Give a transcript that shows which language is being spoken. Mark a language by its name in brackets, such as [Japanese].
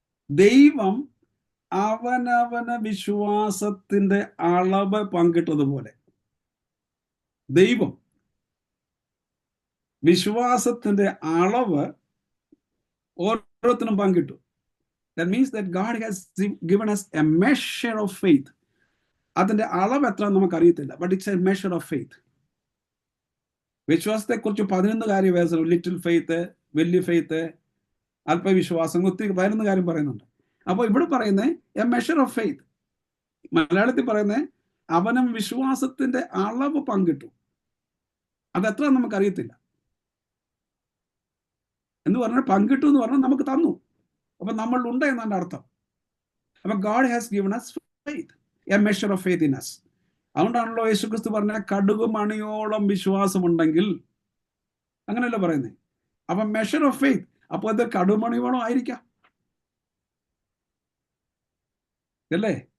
[Malayalam] ദൈവം അവനവന വിശ്വാസത്തിന്റെ അളവ് പങ്കിട്ടതുപോലെ ദൈവം വിശ്വാസത്തിന്റെ അളവ് ഓരോരുത്തരും പങ്കിട്ടു. [English] That means that God has given us a measure of faith. [Malayalam] അതിന്റെ അളവ് എത്ര നമുക്ക് അറിയത്തില്ല, [English] But it's a measure of faith. [Malayalam] വിശ്വാസത്തെ കുറിച്ച് 11 കാര്യം വേണം. ലിറ്റിൽ ഫെയ്ത്ത്, വലിയ ഫെയ്ത്ത്, അല്പവിശ്വാസം, ഒത്തിരി 11 കാര്യം പറയുന്നുണ്ട്. അപ്പോൾ ഇവിടെ പറയുന്നത് [English] a measure of faith, [Malayalam] മലയാളത്തിൽ പറയുന്നത് അവനും വിശ്വാസത്തിന്റെ അളവ് പങ്കിട്ടു. അതെത്ര നമുക്ക് അറിയത്തില്ല എന്ന് പറഞ്ഞാൽ പങ്കിട്ടു എന്ന് പറഞ്ഞാൽ നമുക്ക് തന്നു. അപ്പൊ നമ്മൾ ഉണ്ട് എന്നാണ് അർത്ഥം. അപ്പൊ [English] God has given us faith, a measure of faith in us. [Malayalam] അതുകൊണ്ടാണല്ലോ യേശുക്രിസ്തു പറഞ്ഞ കടുകുമണിയോളം വിശ്വാസമുണ്ടെങ്കിൽ, അങ്ങനെയല്ല പറയുന്നത്. അപ്പൊ [English] measure of faith, [Malayalam] അപ്പൊ അത് കടുകുമണിയോളം ആയിരിക്കാം അല്ലേ?